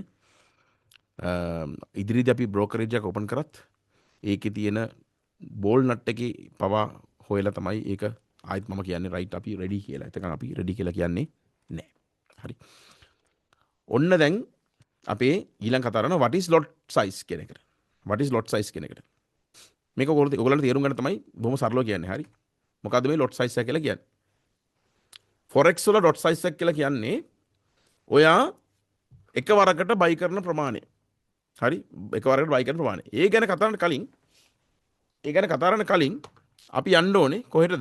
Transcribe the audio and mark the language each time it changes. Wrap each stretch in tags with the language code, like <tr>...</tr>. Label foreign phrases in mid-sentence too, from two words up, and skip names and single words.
<si>ඉදිරියේදී අපි බ්‍රෝකරේජ් එක ඕපන් කරත් ඒකේ තියෙන</si> <en>bolt nut</en> <si>එකේ පවා හොයලා තමයි ඒක ආයෙත් මම කියන්නේ රයිට් අපි රෙඩි කියලා. එතකන් අපි රෙඩි කියලා කියන්නේ නැහැ. හරි. ඔන්න දැන් අපේ ඊළඟ කතාව කරනවා</si> <en>what is lot size</en> <si>කියන එකට.</si> <en>what is lot size</en> <si>කියන එකට. මේක ඔයගොල්ලන්ට තේරුම් ගන්න තමයි බොහොම සරලව කියන්නේ. හරි. මොකද්ද මේ</si> <en>lot size</en> <si>එක කියලා කියන්නේ? forex වල</si> <en>lot size</en> <si>එක කියලා කියන්නේ ඔයා එකවරකට බයි කරන ප්‍රමාණය. හරි. එකවරකට බයි කරන ප්‍රමාණය. ඒ ගැන කතා කරන්න කලින් අපි යන්න ඕනේ කොහෙටද?</si>